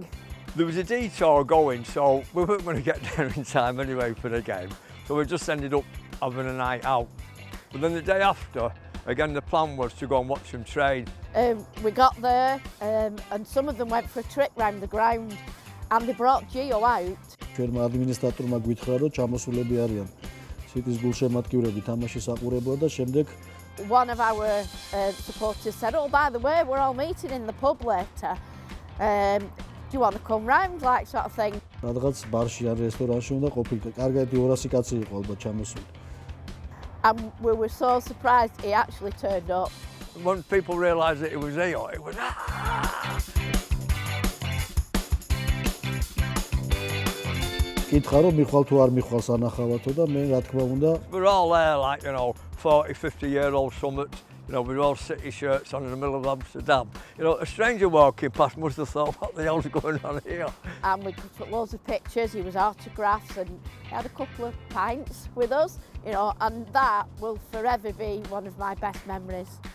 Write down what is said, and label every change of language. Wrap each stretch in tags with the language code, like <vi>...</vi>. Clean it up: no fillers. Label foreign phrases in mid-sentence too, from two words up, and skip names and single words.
<en>There was a detour going, so we weren't going to get there in time anyway for the game. So we just ended up having a night out. But then the day after, again, the plan was to go and watch them train. We got there and some of them went for a trip round the ground and they brought Gio out.</en> <ka>ჩვენმა ადმინისტრატორმა გვითხრა რომ ჩამოსულები არიან სიტის გულშემატკივრები თამაშის აყურებლა და შემდეგ</ka> <en>one of our supporters said, "Oh, by the way, we're all meeting in the pub later. Do you want to come round?" like sort of thing.</en> <ka>რაღაც ბარში ან რესტორანში უნდა ყოფილიყო. კარგად 200 კაცი იყო ალბათ ჩამოსული.</ka> <en>And we were so surprised he actually turned up. When people realised that it was here, it was</en> <ka>კითხა რომ მიხვალ თუ არ მიხვალ სანახავათო და მე რა თქმა უნდა</ka> <en>We're all there like, 40, 50-year-old summit, with all city shirts on in the middle of Amsterdam. A stranger walking past must have thought, what the hell's going on here? And we took loads of pictures, he was autographs and he had a couple of pints with us, and that will forever be one of my best memories.</en>